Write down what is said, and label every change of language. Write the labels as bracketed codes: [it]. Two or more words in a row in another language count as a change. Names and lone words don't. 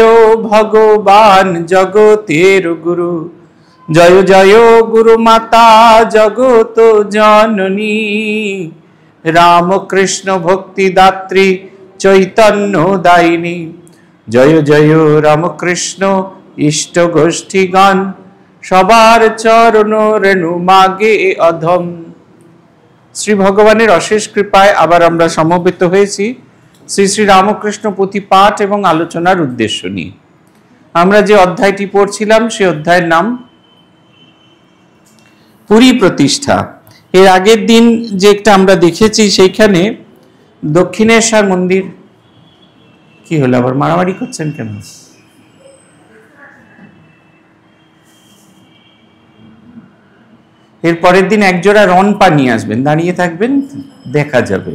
[bn] ভগবান জগতের গুরু জয় জয় গুরুমাতা জগৎ জননী রামকৃষ্ণ ভক্তিদাত্রী চৈতন্য দায়িনী জয় জয় রামকৃষ্ণ ইষ্ট গোষ্ঠী গান সবার চরণ রেণু মাগে অধম। শ্রী ভগবানের অশেষ কৃপায় আবার আমরা সমবেত हয়েছি শ্রী শ্রী রামকৃষ্ণ পুঁথি পাঠ এবং আলোচনার উদ্দেশ্য নিয়ে। আমরা যে অধ্যায়টি पढ़ছিলাম সেই অধ্যায়ের নাম পুরী প্রতিষ্ঠা। এর আগের দিন যে একটা আমরা देखेছি সেইখানে दक्षिणेश्वर मंदिर কি হলো আবার মারামারি করছেন কেন? এর পরের দিন এক জোড়া রন পা নিয়ে আসবেন, দাঁড়িয়ে থাকবেন, দেখা যাবে।